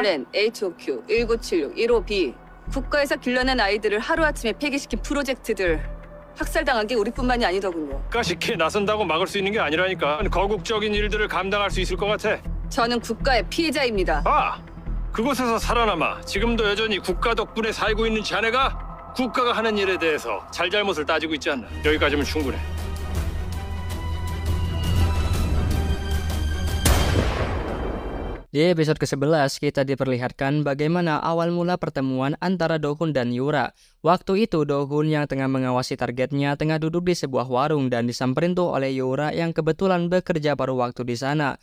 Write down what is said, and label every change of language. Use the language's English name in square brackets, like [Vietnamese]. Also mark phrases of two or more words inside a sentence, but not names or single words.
[Korean] 플랜 HOQ 1976 15B 국가에서 길러낸 아이들을 하루아침에 폐기시킨 프로젝트들 학살당한 게 우리뿐만이 아니더군요. 국가식해 나선다고 막을 수 있는 게 아니라니까. 거국적인 일들을 감당할 수 있을 것 같아. 저는 국가의 피해자입니다. 그곳에서 살아남아 지금도 여전히 국가 덕분에 살고 있는 자네가 국가가 하는 일에 대해서 잘잘못을 따지고 있지 않나. 여기까지면 충분해. [Indonesian] Di episode ke-11, kita diperlihatkan bagaimana awal mula pertemuan antara Do-hun dan Yura. Waktu itu, Do-hun yang tengah mengawasi targetnya tengah duduk di sebuah warung dan disamperin tuh oleh Yura yang kebetulan bekerja paruh waktu di sana.